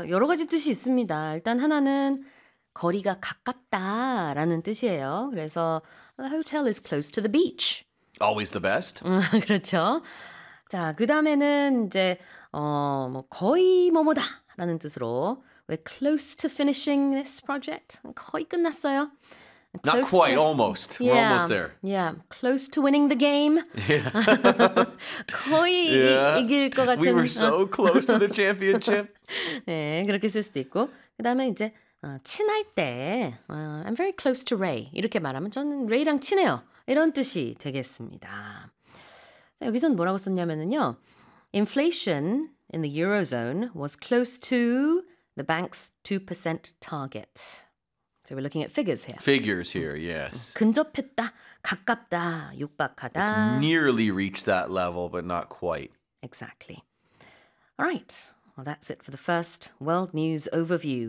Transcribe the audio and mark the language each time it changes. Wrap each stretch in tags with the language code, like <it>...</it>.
<ko>여러 가지 뜻이 있습니다. 일단 하나는 거리가 가깝다라는 뜻이에요. 그래서</ko> <en>the hotel is close to the beach. Always the best.</en> <ko>그렇죠. 자, 그다음에는 이제 뭐 거의 뭐뭐다라는 뜻으로 왜</ko> <en>close to finishing this project?</en> <ko>거의 끝났어요.</ko> <en>Close Not quite, to, almost. Yeah, we're almost there. Yeah, close to winning the game. Yeah.</en> <ko>거의</ko> <en>yeah.</en> <ko>이길 것 같은</ko> <en>We were so close to the championship.</en> <ko>네, 그렇게 쓸 수도 있고. 그다음에 이제 친할 때,</ko> <en>I'm very close to Ray.</en> <ko>이렇게 말하면 저는 Ray랑 친해요. 이런 뜻이 되겠습니다. 자, 여기서는 뭐라고 썼냐면요.</ko> <en>Inflation in the Eurozone was close to the bank's 2% target. So we're looking at figures here. Figures here, yes.</en> <ko>근접했다, 가깝다, 육박하다.</ko> <en>It's nearly reached that level, but not quite. Exactly. All right. Well, that's it for the first World News Overview.</en>